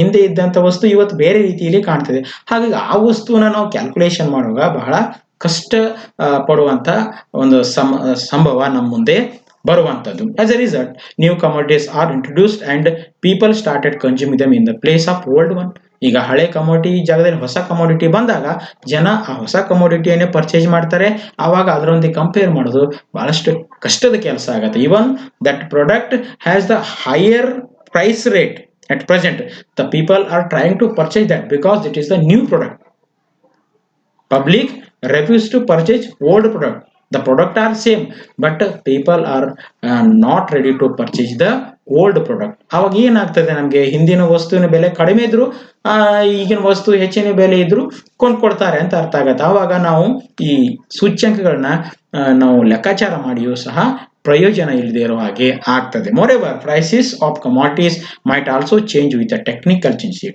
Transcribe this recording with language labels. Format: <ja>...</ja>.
<kn>ಹಿಂದೆ ಇದ್ದಂತ ವಸ್ತು ಇವತ್ತು ಬೇರೆ ರೀತಿಯಲ್ಲಿ ಕಾಣ್ತದೆ. ಹಾಗಾಗಿ ಆ ವಸ್ತುವನ್ನ ನಾವು ಕ್ಯಾಲ್ಕುಲೇಷನ್ ಮಾಡುವಾಗ ಬಹಳ ಕಷ್ಟ ಪಡುವಂತ ಒಂದು ಸಂಭವ ನಮ್ಮ ಮುಂದೆ ಬರುವಂತದ್ದು.</kn> <en>As a result new commodities are introduced and people started consuming them in the place of old one.</en> <kn>ಈಗ ಹಳೆ ಕಮೋಡಿಟಿ ಜಾಗದಲ್ಲಿ ಹೊಸ ಕಮೋಡಿಟಿ ಬಂದಾಗ ಜನ ಆ ಹೊಸ ಕಮೋಡಿಟಿಯನ್ನೇ ಪರ್ಚೇಸ್ ಮಾಡ್ತಾರೆ. ಆವಾಗ ಅದರೊಂದಿಗೆ ಕಂಪೇರ್ ಮಾಡೋದು ಬಹಳಷ್ಟು ಕಷ್ಟದ ಕೆಲಸ ಆಗುತ್ತೆ.</kn> <en>Even that product has the higher price rate at present, the people are trying to purchase that because it is the new product. Public refuse to purchase old product. The product are same, but people are not ready to purchase the old product.</en> <kn>ಅವಾಗ ಏನಾಗ್ತದೆ, ನಮಗೆ ಹಿಂದಿನ ವಸ್ತುವಿನ ಬೆಲೆ ಕಡಿಮೆ ಇದ್ರು ಈಗಿನ ವಸ್ತು ಹೆಚ್ಚಿನ ಬೆಲೆ ಇದ್ರು ಕೊಂಡ್ಕೊಡ್ತಾರೆ ಅಂತ ಅರ್ಥ ಆಗತ್ತೆ. ಆವಾಗ ನಾವು ಈ ಸೂಚ್ಯಂಕಗಳನ್ನ ನಾವು ಲೆಕ್ಕಾಚಾರ ಮಾಡಿಯೂ ಸಹ ಪ್ರಯೋಜನ ಇಲ್ಲದೆ ಇರೋ ಹಾಗೆ ಆಗ್ತದೆ.</kn> <en>Moreover prices of commodities might also change with technical changes.</en>